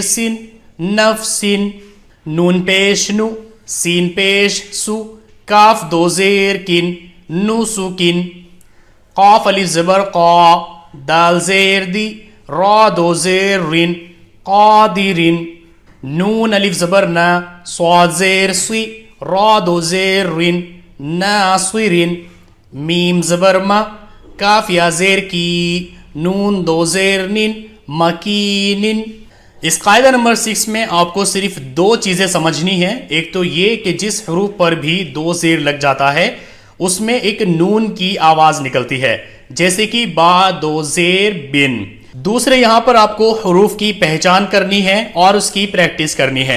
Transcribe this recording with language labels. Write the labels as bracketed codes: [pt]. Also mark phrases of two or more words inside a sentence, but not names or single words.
[ur] سن، نفسن، نون پیش نو، سین پیش سو، کاف دو زیر کن، نسکن، قاف الف زبر قا، دال زیر دی، را دو زیر رن، قادرن، نون الف زبر نا، صاد زیر سی، را دو زیر رن، ناصرن، میم زبر ما، کاف یا زیر کی، نون دو زیر نن، مکینن۔ اس قاعدہ نمبر 6 میں آپ کو صرف دو چیزیں سمجھنی ہیں. ایک تو یہ کہ جس حروف پر بھی دو زیر لگ جاتا ہے اس میں ایک نون کی آواز نکلتی ہے، جیسے کہ با دو زیر بن. دوسرے یہاں پر آپ کو حروف کی پہچان کرنی ہے اور اس کی پریکٹس کرنی ہے.